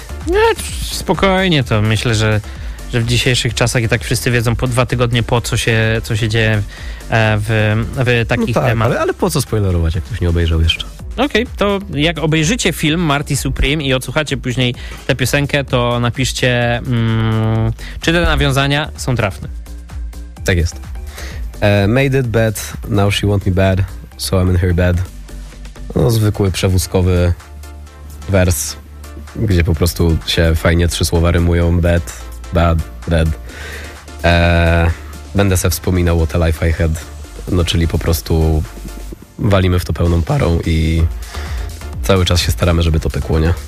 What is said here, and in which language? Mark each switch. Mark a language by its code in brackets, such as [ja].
[pl] Nie, spokojnie, to myślę, że w dzisiejszych czasach i tak wszyscy wiedzą po dwa tygodnie po co się dzieje w takich no tak, temat. Ale po co spoilerować, jak ktoś nie obejrzał jeszcze? Okej, okay, to jak obejrzycie film Marty Supreme i odsłuchacie później tę piosenkę, to napiszcie, czy te nawiązania są trafne. Tak jest. [en] Made it bad, now she want me bad, so I'm in her bed. [pl] No, zwykły przewózkowy wers, gdzie po prostu się fajnie trzy słowa rymują. [en] Bad, bad, bad. [pl] Będę se wspominał [en] what a life I had. [pl] No, czyli po prostu walimy w to pełną parą i cały czas się staramy, żeby to pykło, nie?